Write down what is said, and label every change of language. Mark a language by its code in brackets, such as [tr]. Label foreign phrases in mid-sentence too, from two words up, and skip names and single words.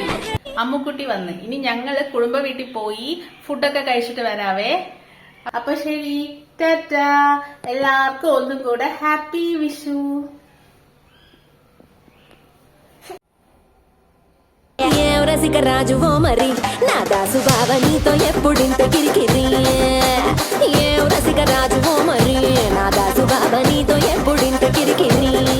[ml] അമ്മുക്കുട്ടി വന്ന് ഇനി ഞങ്ങള് കുടുംബ വീട്ടിൽ പോയി ഫുഡൊക്കെ കഴിച്ചിട്ട് വരാവേ. അപ്പൊ ശരി, ടാറ്റാ. എല്ലാവർക്കും ഒന്നും കൂടെ ഹാപ്പി വിഷു. [te] రాజువో మరి నా దాసు బావ నీతో ఎప్పుడింత కిరికిరి రసిక రాజువో మరి నా దాసు బావ నీతో ఎప్పుడింత కిరికిరి